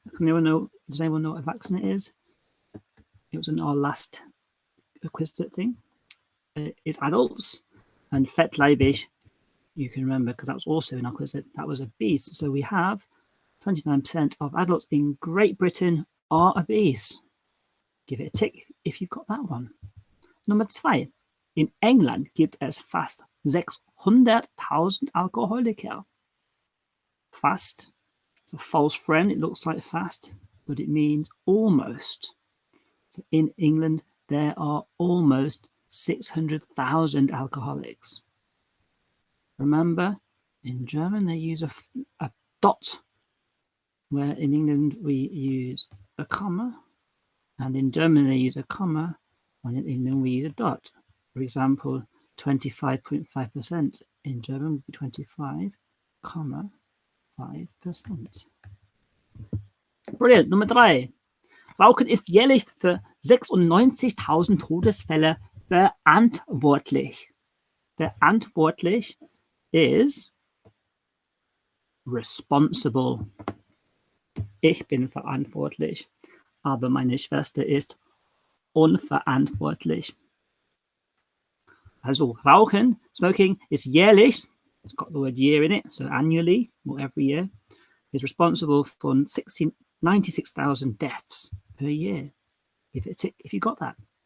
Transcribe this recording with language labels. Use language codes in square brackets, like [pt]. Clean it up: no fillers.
[en] Does anyone know what Erwachsene is? It was in our last quiz thing. It's adults. And fettleibig, you can remember because that was also in our quiz. That was obese. So we have 29% of adults in Great Britain are obese. Give it a tick if you've got that one. [de] Nummer 2. In England gibt es fast 600.000 Alkoholiker. Fast. [en] It's a false friend. It looks like fast, but it means almost. So in England, there are almost 600,000 alcoholics. Remember, in German, they use a dot, where in England we use a comma, and in German they use a comma, and in England we use a dot. For example, 25.5% in German would be 25,5%. Brilliant. [de] Nummer 3. Rauchen ist jährlich für 96.000 Todesfälle verantwortlich. [en] Verantwortlich is responsible. [de] Ich bin verantwortlich, aber meine Schwester ist unverantwortlich. Also Rauchen, [en] smoking, is jährlich. It's got the word year in it, so annually or every year, is responsible for 96,000 deaths per year. Give it a tick if you got that.